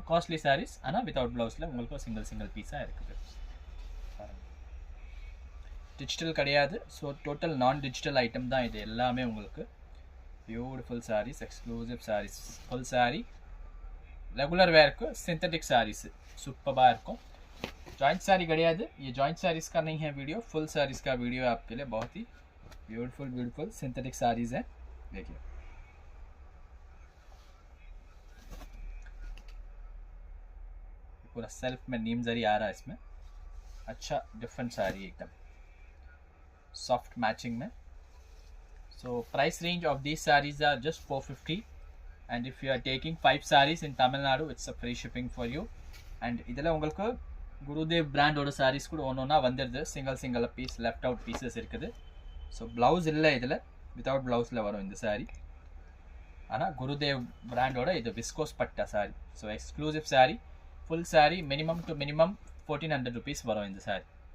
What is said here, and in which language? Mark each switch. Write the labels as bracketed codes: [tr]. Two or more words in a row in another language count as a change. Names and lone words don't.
[en] costly sarees [ta] ஆனால் [en] without blouse-il [ta] உங்களுக்கு [en] single piece-aaga [ta] இருக்குது. டிஜிட்டல் கிடையாது. [en] so total non digital item [ta] தான் இது எல்லாமே உங்களுக்கு. [en] beautiful sarees, exclusive sarees, full saree regular [ta] வேருக்கு [en] synthetic sarees [ta] சூப்பராக இருக்கும். [hi] जॉइंट साड़ी गड़ियाद ये जॉइंट साड़ीज का नहीं है वीडियो, फुल साड़ीज का वीडियो है आपके लिए. बहुत ही [en] beautiful synthetic sarees [hi] है. देखिए पूरा सेल्फ में नीम जरी आ रहा है इसमें. अच्छा डिफरेंट साड़ी एकदम [en] soft matching [hi] में. [en] so price range of these sarees are just 450 and if you are taking 5 sarees in Tamil Nadu it's a free shipping for you. [ta] and இதெல்லாம் உங்களுக்கு குருதேவ் பிராண்டோட சாரீஸ் கூட ஒன்றா வந்துடுது. [en] single piece left out pieces [ta] இருக்குது. ஸோ ப்ளவுஸ் இல்லை இதில், [en] without blouse-il [ta] வரும் இந்த சாரீ. ஆனால் குருதேவ் பிராண்டோட இது விஸ்கோஸ் பட்டா சாரீ. ஸோ [en] exclusive saree, full saree, minimum to minimum [ta] 1400 rupees வரும் இந்த சாரீ.